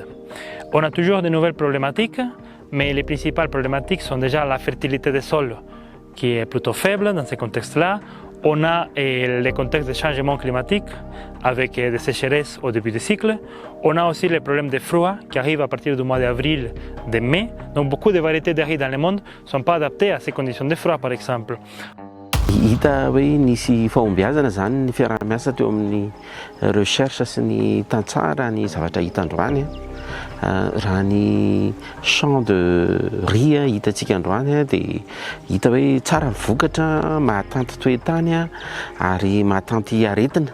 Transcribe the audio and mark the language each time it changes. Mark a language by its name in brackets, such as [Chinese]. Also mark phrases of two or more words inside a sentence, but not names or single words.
[French] On a toujours de nouvelles problématiques, mais les principales problématiques sont déjà la fertilité des sols, qui est plutôt faible dans ces contextes-là. On a les contextes de changement climatique avec des sécheresses au début du cycle. On a aussi les problèmes de froid qui arrivent à partir du mois d'avril, de mai. Donc beaucoup de variétés de riz dans le monde ne sont pas adaptées à ces conditions de froid par exemple. [Malagasy] Hita hoe nisy fahombiazana zany ny fiaraha-miasa teo amin'ny recherche sy ny tantsara ny zavatra hita androany raha ny [French] champ de riz [Malagasy] hitantsika androany dia hita hoe tsara vokatra mahatanty toetany ary mahatanty aretina.